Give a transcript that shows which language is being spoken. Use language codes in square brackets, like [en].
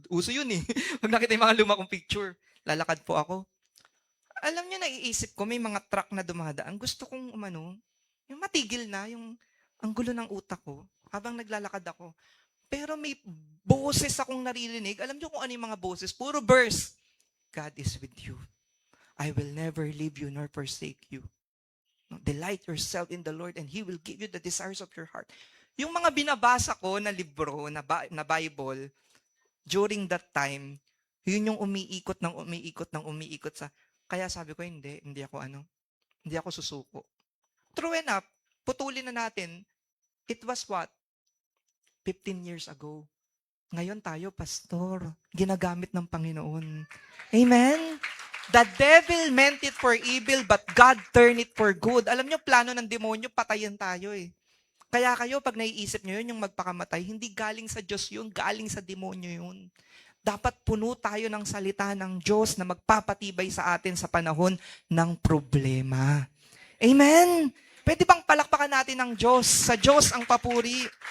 [tl] Uso yun Pag nakita yung mga lumakong picture, lalakad po ako. Alam niyo, naiisip ko, may mga truck na dumadaan. Gusto kong yung matigil na, yung ang gulo ng utak ko, habang naglalakad ako. Pero may boses akong naririnig. Alam niyo kung ano yung mga boses? Puro verse. [en] God is with you. I will never leave you nor forsake you. Delight yourself in the Lord and He will give you the desires of your heart. [tl] Yung mga binabasa ko na libro, na Bible, [en] during that time, [tl] yun yung umiikot sa... Kaya sabi ko, hindi ako susuko. [en] True enough, [tl] putulin na natin, [en] it was what? 15 years ago. [tl] Ngayon tayo, pastor, ginagamit ng Panginoon. Amen? [en] The devil meant it for evil, but God turned it for good. [tl] Alam nyo, plano ng demonyo, patayin tayo Kaya kayo, pag naiisip nyo yun, yung magpakamatay, hindi galing sa Diyos yun, galing sa demonyo yun. Dapat puno tayo ng salita ng Diyos na magpapatibay sa atin sa panahon ng problema. Amen? Pwede bang palakpakan natin ng Diyos? Sa Diyos ang papuri.